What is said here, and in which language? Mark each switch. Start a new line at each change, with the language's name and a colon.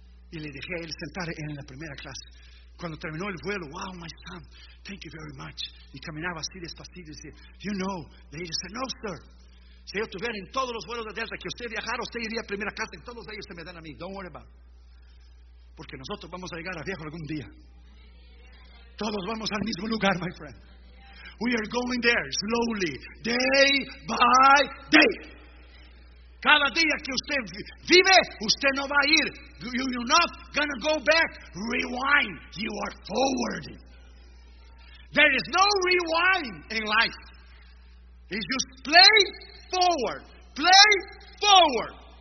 Spanish: Y le dije a él sentar en la primera clase. Cuando terminó el vuelo,
English: wow, my son, thank you very much.
Spanish: Y caminaba así despacito y decía,
English: you know.
Spanish: Y ella dice,
English: no, sir.
Spanish: Si yo estuviera en todos los vuelos de Delta que usted viajara, usted iría a primera clase. En todos ellos se me dan a mí.
English: Don't worry about it.
Spanish: Porque nosotros vamos a llegar a viejo algún día. Todos vamos al mismo lugar,
English: my friend. We are going there slowly, day by day.
Spanish: Cada día que usted vive, usted no va a ir.
English: You're not gonna go back. Rewind. You are forwarding. There is no rewind in life. It's just play forward. Play forward.